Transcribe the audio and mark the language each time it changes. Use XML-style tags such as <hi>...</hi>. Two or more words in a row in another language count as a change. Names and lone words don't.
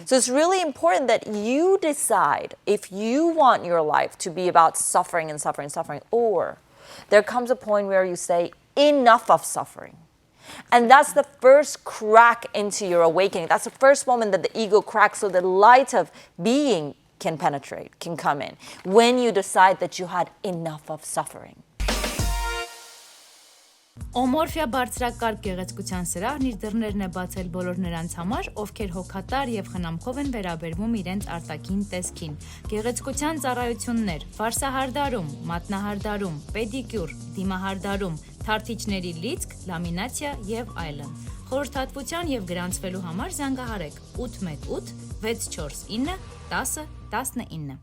<en>So it's really important that you decide if you want your life to be about suffering and suffering and suffering, or there comes a point where you say, enough of suffering. And that's the first crack into your awakening. That's the first moment that the ego cracks so the light of being can penetrate, can come in. When you decide that you had enough of suffering.</en> <hy>Օմորֆիա բարձրակարգ գեղեցկության սրահն իր դռներն է բացել բոլոր նրանց համար, ովքեր հոգատար եւ խնամքով են վերաբերվում իրենց արտաքին տեսքին։ Գեղեցկության ծառայություններ, վարսահարդարում, մատնահարդարում, պեդիկյուր, դիմահարդարում, թարթիչների լիցք, լամինացիա եւ այլն։ Խորհրդատվության եւ գրանցվելու համար զանգահարեք 818 649 10 19։</hy>